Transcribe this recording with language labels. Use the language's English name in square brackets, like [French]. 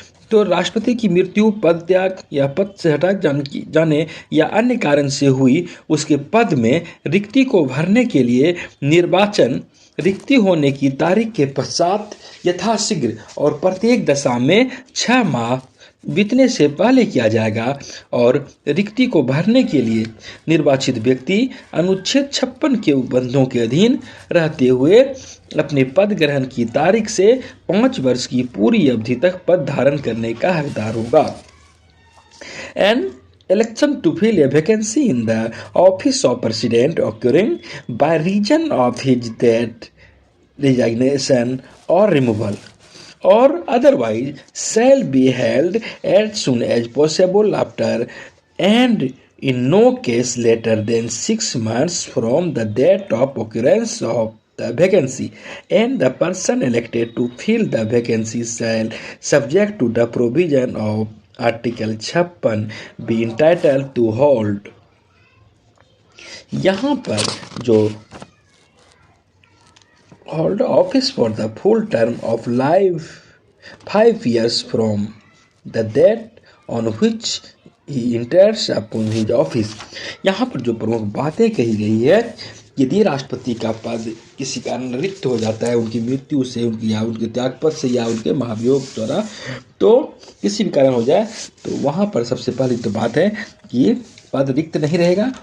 [Hindi] तो राष्ट्रपति की मृत्यु, पद त्याग या पद से हटाए जाने या अन्य कारण से हुई उसके पद में रिक्ति को भरने के लिए निर्वाचन रिक्ति होने की तारीख के पश्चात यथाशीघ्र और प्रत्येक दशा में 6 माह बीतने से पहले किया जाएगा। और रिक्ति को भरने के लिए निर्वाचित व्यक्ति अनुच्छेद 56 के उपबंधों के अधीन रहते हुए अपने पद ग्रहण की तारीख से 5 वर्ष की पूरी अवधि तक पद धारण करने का हकदार होगा। [English] An election to fill a vacancy in the office of president occurring by reason of his death, resignation or removal or otherwise shall be held as soon as possible after, and in no case later than 6 months from the date of occurrence of the vacancy, and the person elected to fill the vacancy shall, subject to the provision of Article 56, be entitled to hold। [Hindi] यहाँ पर जो [English] hold office for the full term of life 5 years from the date on which he enters upon his office। [Hindi] यहाँ पर जो प्रमुख बातें कही गई है, यदि राष्ट्रपति का पद किसी कारण रिक्त हो जाता है, उनकी मृत्यु से, उनके त्यागपद से या उनके महाभियोग द्वारा, तो किसी भी कारण हो जाए, तो वहाँ पर सबसे पहली तो बात है कि पद रिक्त नहीं रहेगा।